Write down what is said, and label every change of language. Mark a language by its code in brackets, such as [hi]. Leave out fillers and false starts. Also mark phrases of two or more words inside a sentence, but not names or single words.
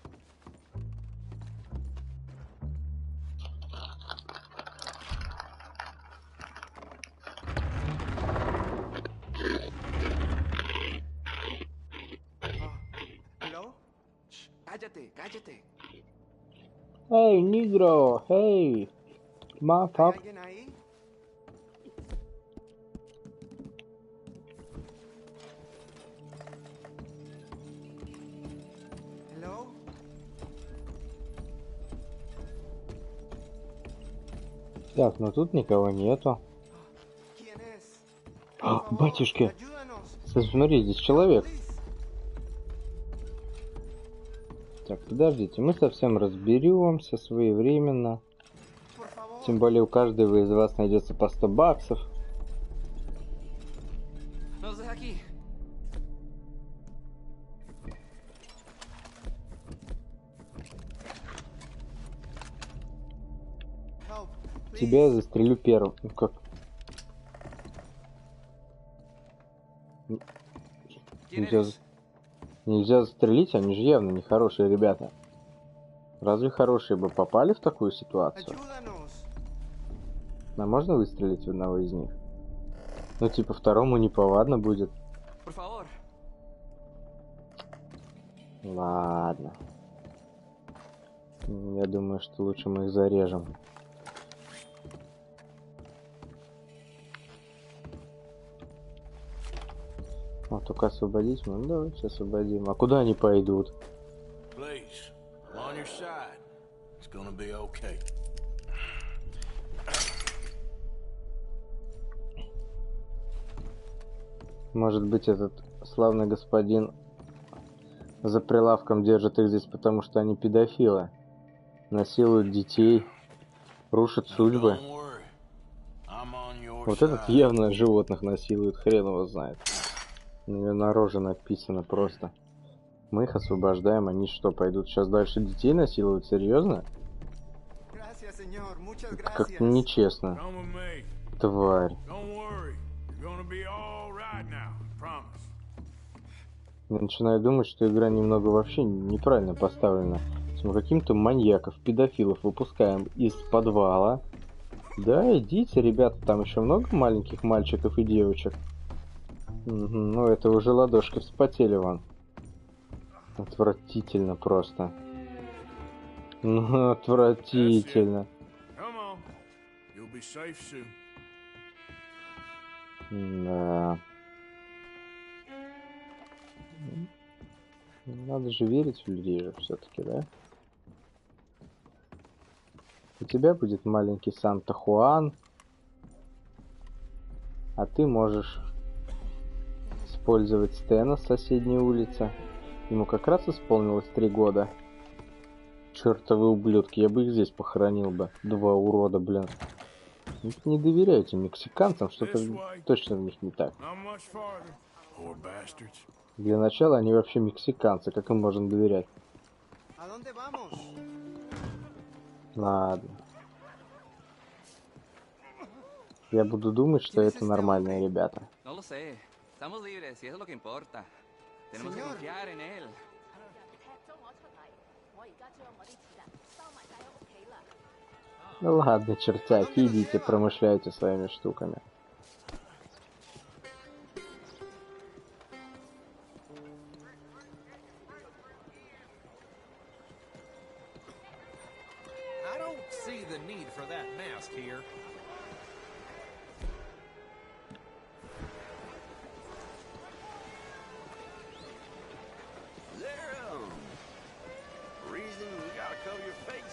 [en] Hello? [es] Shh, cállate. [ru] Эй, нигро! Эй! [es] ¿Hay [ru] Мафак! [es] alguien ahí? [en] Hello? [ru] Так, ну тут никого нету. [es] ¿Quién es? [ru] А, [es] Por favor, [ru] батюшки! [es] ayúdanos. [ru] Смотри, здесь человек. [en] Please. [ru] Так, подождите, мы совсем разберемся своевременно. [es] Por favor. [ru] Тем более у каждого из вас найдется по 100 баксов. [es] Nos deja aquí. [en] Help, please. [ru] Тебя я застрелю первым. Ну как? [es] ¿Quién [ru] Нельзя, [es] eres? [ru] нельзя застрелить, они же явно нехорошие ребята. Разве хорошие бы попали в такую ситуацию? [es] Ayúdanos. [ru] А можно выстрелить в одного из них? Ну типа второму неповадно будет. [es] Por favor. [ru] Ладно. Я думаю, что лучше мы их зарежем. Вот, только освободить мы. Ну, давайте освободим. А куда они пойдут? [en] Please, I'm on your side. It's gonna be okay. [ru] Может быть, этот славный господин за прилавком держит их здесь, потому что они педофилы. Насилуют детей, рушат судьбы. [en] Don't worry. I'm on your [ru] Вот этот [en] side. [ru] явно животных насилует, хрен его знает. У него на роже написано просто. Мы их освобождаем, они что, пойдут сейчас дальше детей насилуют? Серьезно? [es] Gracias, señor. Muchas [ru] Как-то [es] gracias. [ru] нечестно. [en] Come with me. [ru] Тварь. [en] Don't worry. You're gonna be all right now. Promise. [ru] Я начинаю думать, что игра немного вообще неправильно поставлена. Мы каким-то маньяков, педофилов выпускаем из подвала. Да, идите, ребята, там еще много маленьких мальчиков и девочек. Угу, ну это уже ладошки вспотели вон. Отвратительно просто. Ну, отвратительно. [en] Come on. You'll be safe soon. [ru] Да. Надо же верить в людей же все-таки, да? У тебя будет маленький Санта-Хуан, а ты можешь использовать Стена с соседней улицы. Ему как раз исполнилось 3 года. Чертовы ублюдки, я бы их здесь похоронил бы. 2 урода, блин. Не доверяйте мексиканцам, что-то точно в них не так. [en] Not much farther. Poor bastards. [ru] Для начала они вообще мексиканцы, как им можно доверять? [es] ¿A dónde vamos? [ru] Ладно. Я буду думать, что это нормальные ребята. [es] No lo sé. Estamos libres y eso es lo que importa. Tenemos que Señor. confiar en él. [yue] 踢咗我出嚟，我而家將我啲錢收埋晒喺屋企 [ru] Ну ладно, чертяки, идите, промышляйте своими штуками. [en] I don't see the need for that mask here. There, reason you gotta cover your face.